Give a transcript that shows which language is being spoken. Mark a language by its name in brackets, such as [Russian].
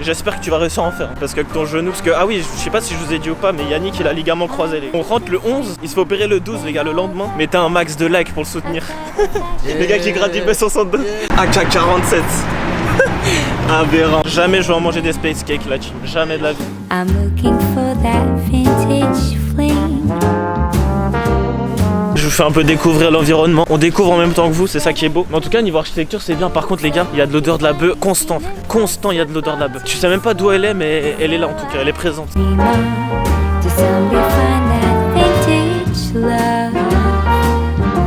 [French] J'espère que tu vas réussir à en faire. Parce qu'avec ton genou, parce que ah oui, je sais pas si je vous ai dit ou pas, mais Yannick il a ligament croisé les gars. On rentre le 11, il se fait opérer le 12 les gars, le lendemain. Mettez un max de likes pour le soutenir. Les gars qui grattent du B62. AK47. Aberrant. Jamais je vais en manger des space cakes là, jamais de la vie. [English] I'm looking for that vintage flame. [French] Je vous fais un peu découvrir l'environnement. On découvre en même temps que vous, c'est ça qui est beau. Mais en tout cas, niveau architecture, c'est bien. Par contre, les gars, il y a de l'odeur de la bœuf constant. Constant, il y a de l'odeur de la bœuf. Tu sais même pas d'où elle est, mais elle est là en tout cas, elle est présente. [English] To someday find that vintage love.